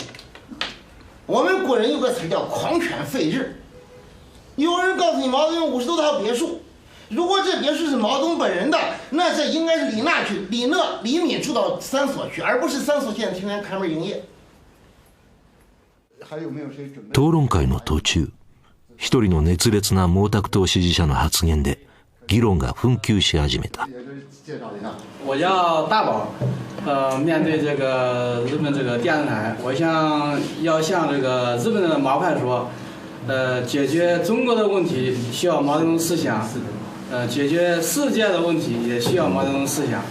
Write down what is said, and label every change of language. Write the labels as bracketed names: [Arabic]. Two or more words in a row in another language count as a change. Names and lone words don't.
[Chinese] 我们古人有个词叫狂犬吠日。有人告诉你毛泽东50多套别墅，如果这别墅是毛泽东本人的，那这应该是李娜去，李敏住到3所去，而不是3所现在天天开门营业。还有没有谁准备？ [Japanese] 討論会の途中、一人の熱烈な毛沢東支持者の発言で議論が紛糾し始めた。 [Chinese] 我叫大宝，面对这个日本这个电视台，我要向这个日本的毛派说，解决中国的问题需要毛泽东思想，解决世界的问题也需要毛泽东思想。